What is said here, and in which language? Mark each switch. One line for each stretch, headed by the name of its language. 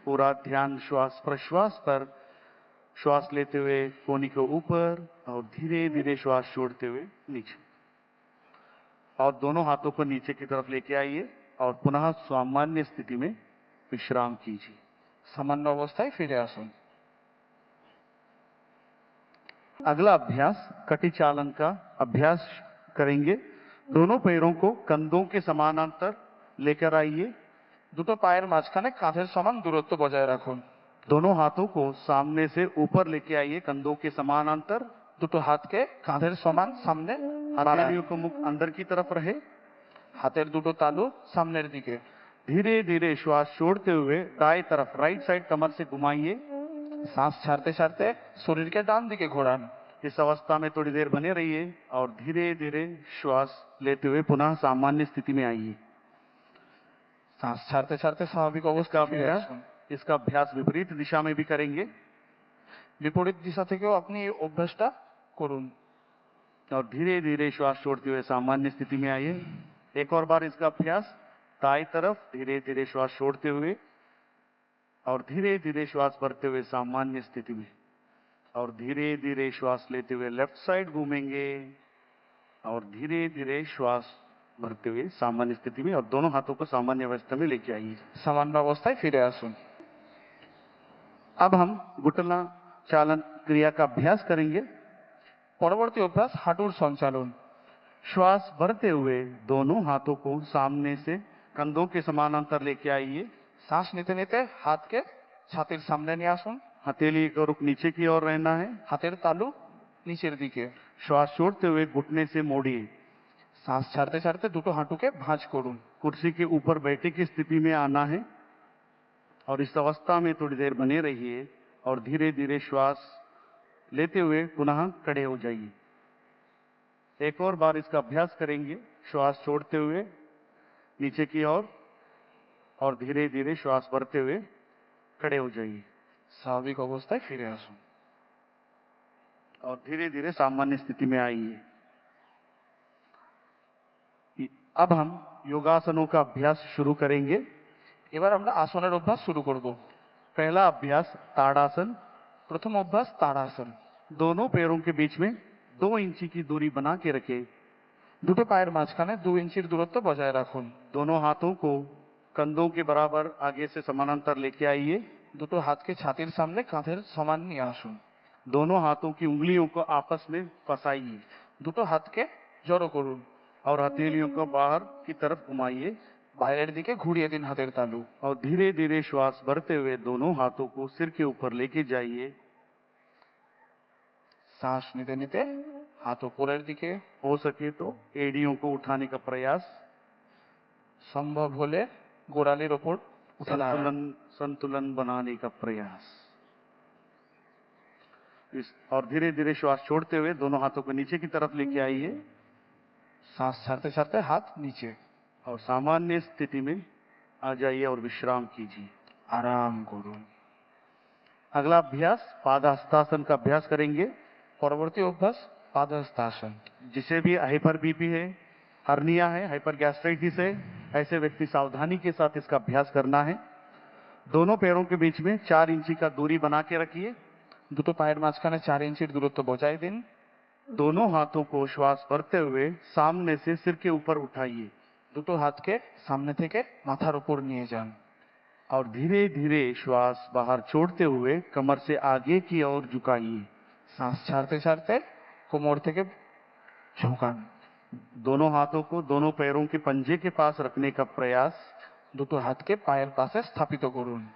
Hindi: पूरा ध्यान श्वास प्रश्वास पर, श्वास लेते हुए कोनी को ऊपर और धीरे धीरे श्वास छोड़ते हुए नीचे और दोनों हाथों को नीचे की तरफ लेके आइए और पुनः सामान्य स्थिति में विश्राम कीजिए।
Bangla: সামান্য অবস্থায় ফিরে আসুন।
Hindi: अगला अभ्यास कटी चालन का अभ्यास करेंगे। दोनों पैरों को कंधों के समानांतर लेकर आइए।
Bangla: দুটো পায়ের মাঝখানে কাঁধের সমান দূরত্ব বজায় রাখুন।
Hindi: दोनों हाथों को सामने से ऊपर लेके आइए कंधों के समानांतर।
Bangla: দুটো হাতকে কাঁধের সমান সামনে বাড়ান।
Hindi: हथेलियों को मुख अंदर की तरफ रहे।
Bangla: হাতের দুটো তালু সামনের দিকে।
Hindi: धीरे धीरे श्वास छोड़ते हुए दाएं तरफ राइट साइड कमर से घुमाइए।
Bangla: শ্বাস ছাড়তে ছাড়তে শরীরকে ডান দিকে ঘোরান।
Hindi: इस अवस्था में थोड़ी देर बने रहिए और धीरे धीरे श्वास लेते हुए पुनः सामान्य स्थिति में आइए।
Bangla: শ্বাস ছাড়তে ছাড়তে স্বাভাবিক
Hindi: इसका
Bangla: অবস্থায় ফিরে
Hindi: अभ्यास
Bangla: আসুন।
Hindi: इसका अभ्यास विपरीत दिशा में भी करेंगे
Bangla: বিপরীত দিশা থেকেও আপনি এই অভ্যাসটা করুন।
Hindi: और धीरे धीरे श्वास छोड़ते हुए सामान्य स्थिति में आइए। एक और बार इसका अभ्यास दाएं तरफ धीरे धीरे श्वास छोड़ते हुए और धीरे धीरे श्वास भरते हुए सामान्य स्थिति में और धीरे धीरे श्वास लेते हुए लेफ्ट साइड घूमेंगे और धीरे धीरे श्वास भरते हुए सामान्य स्थिति में और दोनों हाथों को सामान्य अवस्था में लेके आइए।
Bangla: সামান্য অবস্থায় ফিরে আসুন।
Hindi: अब हम घुटना चालन क्रिया का अभ्यास करेंगे।
Bangla: পরবর্তী অভ্যাস হাঁটুর সঞ্চালন।
Hindi: श्वास भरते हुए दोनों हाथों को सामने से कंधों के समानांतर लेके आइए।
Bangla: শ্বাস নিতে নিতে হাতকে ছাতির সামনে নিয়ে আসুন।
Hindi: हथेली का रुख नीचे की ओर रहना है।
Bangla: হাতের তালু নিচের দিকে।
Hindi: श्वास छोड़ते हुए घुटने से मोड़िए।
Bangla: শ্বাস ছাড়তে ছাড়তে দুটো হাঁটুকে ভাঁজ করুন।
Hindi: कुर्सी के ऊपर बैठे की स्थिति में आना है और इस अवस्था में थोड़ी देर बने रहिए और धीरे धीरे श्वास लेते हुए पुनः खड़े हो जाइए। एक और बार इसका अभ्यास करेंगे। श्वास छोड़ते हुए नीचे की ओर और धीरे धीरे श्वास भरते हुए खड़े हो जाइए
Bangla: স্বাভাবিক অবস্থায় ফিরে আসুন।
Hindi: और धीरे धीरे सामान्य स्थिति में आइए। अब हम योगासनों का अभ्यास शुरू करेंगे।
Bangla: এবার আমরা আসনের অভ্যাস শুরু করব।
Hindi: पहला अभ्यास ताड़ासन।
Bangla: প্রথম অভ্যাস তাড়াসন।
Hindi: दोनों पैरों के बीच में 2 इंची की दूरी बना के रखें।
Bangla: দুটো পায়ের মাঝখানে 2 ইঞ্চির দূরত্ব বজায় রাখুন।
Hindi: दोनों हाथों को कंधों के बराबर आगे से समानांतर लेके आइए।
Bangla: দুটো হাতকে ছাতির সামনে কাঁধের সমান নিয়ে আসুন।
Hindi: दोनों हाथों की उंगलियों को आपस में फंसाइए
Bangla: দুটো হাতকে জড়ো করুন।
Hindi: और हथेलियों को बाहर की तरफ घुमाइए
Bangla: বাইরের দিকে ঘুরিয়ে দিন হাতের তালু।
Hindi: और धीरे धीरे श्वास भरते हुए दोनों हाथों को सिर के ऊपर लेके जाइए।
Bangla: শ্বাস নিতে নিতে হাত উপরের দিকে,
Hindi: हो सके तो एड़ियों को उठाने का प्रयास।
Bangla: সম্ভব হলে গোড়ালির ওপর উঠে দাঁড়ান।
Hindi: संतुलन संतुलन बनाने का प्रयास। और धीरे धीरे श्वास छोड़ते हुए दोनों हाथों को नीचे की तरफ लेके आइए
Bangla: শ্বাস ছাড়তে ছাড়তে হাত নিচে।
Hindi: और सामान्य स्थिति में आ जाइए और विश्राम कीजिए।
Bangla: আরাম করুন।
Hindi: अगला अभ्यास पादहस्तासन का अभ्यास करेंगे।
Bangla: পরবর্তী অভ্যাস পাদহস্তাসন।
Hindi: जिसे भी हाइपर बीपी है, हर्निया है, हाइपर गैस्ट्राइटिस है, ऐसे व्यक्ति सावधानी के साथ इसका अभ्यास करना है। दोनों पैरों के बीच में 4 इंची का दूरी बना के रखिए।
Bangla: দুটো পায়ের মাঝখানে 4 ইঞ্চির দূরত্ব বজায় দিন।
Hindi: दोनों हाथों को श्वास भरते हुए सामने से सिर के ऊपर उठाइए
Bangla: দুটো হাতকে সামনে থেকে মাথার উপর নিয়ে যান।
Hindi: और धीरे धीरे श्वास बाहर छोड़ते हुए कमर से आगे की ओर झुकाइए।
Bangla: শ্বাস ছাড়তে ছাড়তে কোমর থেকে ঝোঁকান।
Hindi: दोनों हाथों को दोनों पैरों के पंजे के पास रखने का प्रयास
Bangla: দুটো হাতকে পায়ের পাশে স্থাপিত করুন।